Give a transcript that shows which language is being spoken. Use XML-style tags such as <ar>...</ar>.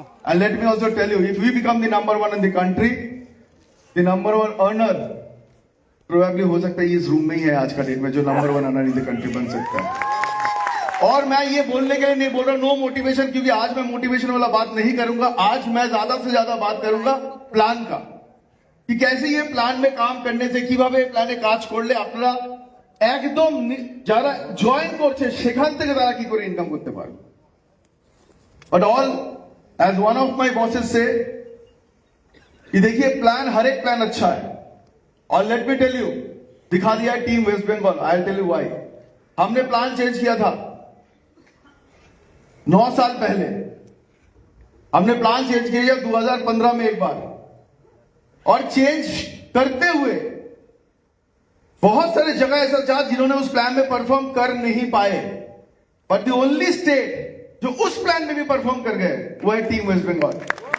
<en>and let me also tell you, if we become the number 1 in the country, the number 1 earner probably</en> <hi>हो सकता है इस room में ही है आज का डेट में, जो number 1 earner in the country बन सकता है। और मैं ये बोलने के लिए नहीं बोल रहा नो मोटिवेशन, क्योंकि आज मैं मोटिवेशन वाला बात नहीं करूंगा। आज मैं ज्यादा से ज्यादा बात करूंगा प्लान का, कि कैसे ये प्लान में काम करने से</hi> <bn>কিভাবে প্ল্যানে কাজ করলে আপনারা একদম যারা জয়েন করছে সেখান থেকে তারা কি করে ইনকাম করতে পারবে।</bn> <en>but all as one of my bosses</en> <hi>से कि देखिए प्लान, हर एक प्लान अच्छा है।</hi> <en>और let me tell you, दिखा दिया है team West Bengal, I tell you why.</en> <hi>हमने प्लान चेंज किया था 9 साल पहले, हमने प्लान चेंज किया 2015 में एक बार, और चेंज करते हुए बहुत सारे जगह ऐसा था जिन्होंने उस प्लान में परफॉर्म कर नहीं पाए,</hi> <en>but the only state</en> <hi>जो उस प्लान में भी परफॉर्म कर गए वो है टीम वेस्ट बंगाल।</hi>